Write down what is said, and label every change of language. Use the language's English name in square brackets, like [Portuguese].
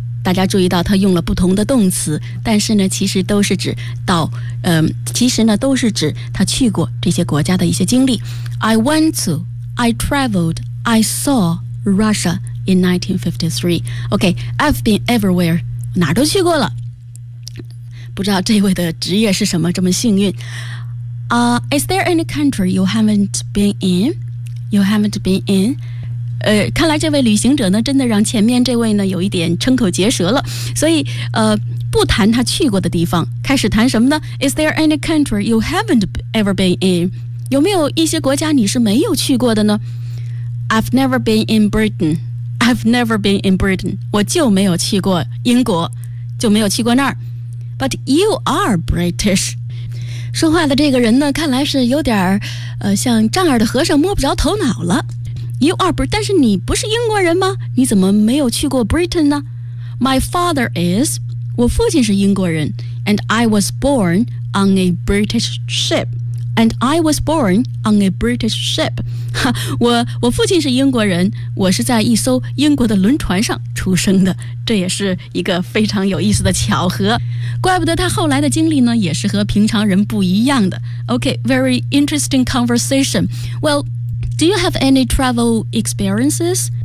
[Chinese] 大家注意到他用了不同的动词，但是呢其实都是指到其实呢都是指他去过这些国家的一些经历。 [English] I went to, I traveled, I saw Russia in 1953. OK, I've been everywhere, [Chinese] 哪都去过了。不知道这位的职业是什么这么幸运。 [English] Is there any country you haven't been in? You haven't been in? [Chinese] 看来这位旅行者呢真的让前面这位呢有一点瞠口结舌了。所以不谈他去过的地方，开始谈什么呢？ [English] Is there any country you haven't ever been in? [Chinese] 有没有一些国家你是没有去过的呢？ [English] I've never been in Britain. I've never been in Britain. [Chinese] 我就没有去过英国，就没有去过那儿。 [English] But you are British. [Chinese] 说话的这个人呢看来是有点像丈二的和尚摸不着头脑了。 [English] You are British, [Chinese] 但是你不是英国人吗？你怎么没有去过 Britain 呢？ [English] My father is, [Chinese] 我父亲是英国人。 [English] And I was born on a British ship. And I was born on a British ship. [Chinese] 我父亲是英国人，我是在一艘英国的轮船上出生的。这也是一个非常有意思的巧合，怪不得他后来的经历呢也是和平常人不一样的。 [English] OK, very interesting conversation. Well, do you have any travel experiences?